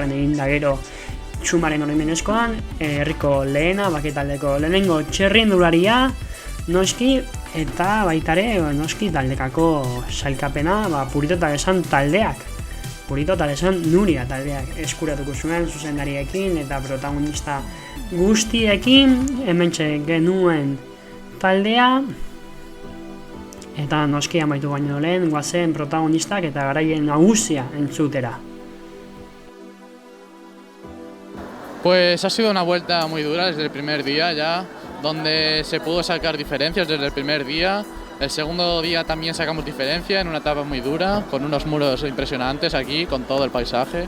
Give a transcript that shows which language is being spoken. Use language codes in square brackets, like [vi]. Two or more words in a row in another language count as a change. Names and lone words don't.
[eu] egin da gero txumaren oroimenezkoan, herriko lehena, baketaldeko lehenengo txerrindularia, noski, eta baitare noski taldekako sailkapena Purito eta Lesan taldeak, Purito eta Lesan Nuria taldeak eskuratuko zuen zuzendariekin eta protagonista guztiekin, hementxe genuen taldea, eta noski amaitu baino lehen guazen protagonistak eta garaien nagusia entzutera. [es] Pues ha sido una vuelta muy dura desde el primer día ya, donde se pudo sacar diferencias desde el primer día. El segundo día también sacamos diferencia en una etapa muy dura, con unos muros impresionantes aquí, con todo el paisaje.